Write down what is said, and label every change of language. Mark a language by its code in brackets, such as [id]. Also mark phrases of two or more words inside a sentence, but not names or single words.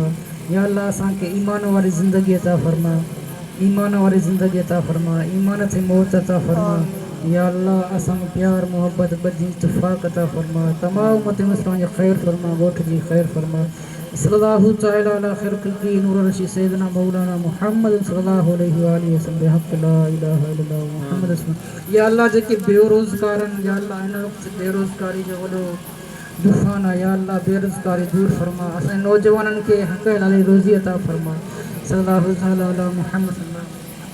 [sd] या अल्लाह असांखे ईमान वारी ज़िंदगी अता फरमा, ईमान वारी ज़िंदगी अता फरमा, ईमान ते मौत अता फरमा। या अल्लाह असांखे प्यार मोहब्बत बदी इत्तिफ़ाक़ अता फरमा, तमामु उम्मत मुस्लिमा जी ख़ैर फरमा, ॻोठ जी ख़ैर फरमा। [ar] صلى الله تعالى على خير خلقه نور رشي سيدنا مولانا محمد صلى الله عليه وآله وسلم بحق لا إله إلا الله محمد رسول. [sd] या अल्लाह जेके बेरोज़गार आहिनि, या अल्लाह हिन वक़्तु बेरोज़गारी जो वॾो तूफ़ान आहे, या अल्लाह बेरोज़गारी दूर फरमा, असांजे नौजवाननि खे हक़ हलाली रोज़ी अता फरमा। [ar] صلى الله تعالى على محمد.